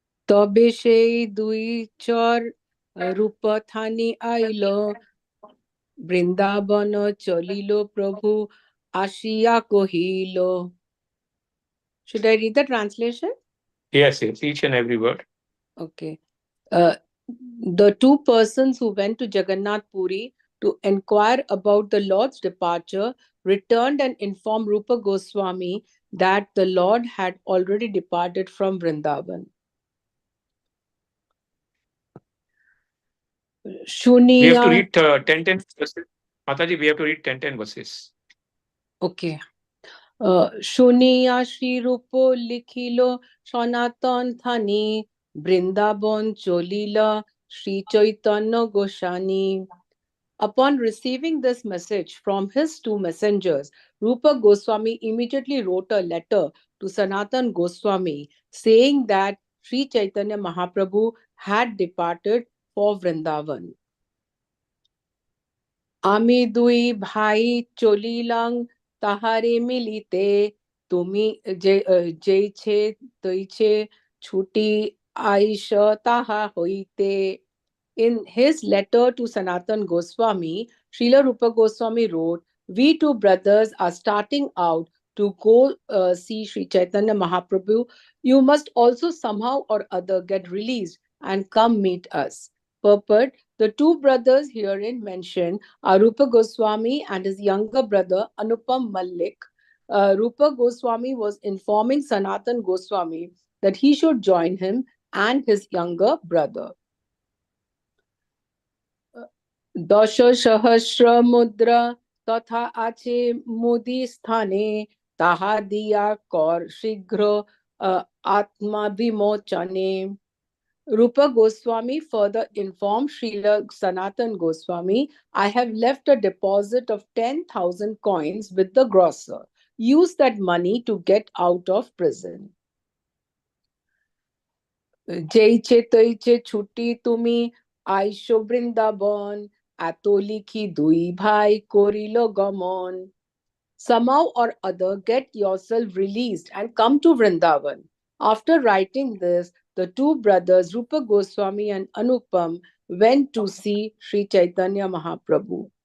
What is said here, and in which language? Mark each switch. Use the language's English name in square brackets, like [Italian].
[Bangla] তবে সেই দুই চর রূপথানি আইল বৃন্দাবন চলিল প্রভু আসিয়া কহিল. [English] Should I read the translation? Yes, each and every word. Okay. The two persons who went to Jagannath Puri to inquire about the Lord's departure returned and informed Rupa Goswami that the Lord had already departed from Vrindavan. We have to read 10 verses. Mataji, we have to read 10 verses. Okay. [Bangla] শুনিয়া শ্রীরূপ লিখিল সনাতন Thani Vrindavan চলিল Shri Chaitanya Goswami. [English] Upon receiving this message from his two messengers, Rupa Goswami immediately wrote a letter to Sanatan Goswami saying that Sri Chaitanya Mahaprabhu had departed for Vrindavan. [Bangla] আমি দুই ভাই চলিলাম তাহারে মিলিতে তুমি যেইছে তৈছে ছুটি আইস তাহা হইতে. [English] In his letter to Sanatan Goswami, Srila Rupa Goswami wrote, "We two brothers are starting out to go see Sri Chaitanya Mahaprabhu. You must also somehow or other get released and come meet us." Purport: the two brothers herein mentioned are Rupa Goswami and his younger brother Anupam Mallik. Rupa Goswami was informing Sanatan Goswami that he should join him and his younger brother. [Bangla] দশ সহস্র মুদ্রা তথা আছে মুদি স্থানে তাহা দিয়া কর শীঘ্র আত্মা বিমোচনে. [English] Rupa Goswami further informed Srila Sanatan Goswami, "I have left a deposit of 10,000 coins with the grocer. Use that money to get out of prison." [Bangla] যেইছে তৈছে ছুটি তুমি আইসো বৃন্দাবন এত লিখি দুই ভাই করিল গমন. [English] Somehow or other get yourself released and come to Vrindavan. After writing this, the two brothers Rupa Goswami and Anupam went to see Sri Chaitanya Mahaprabhu.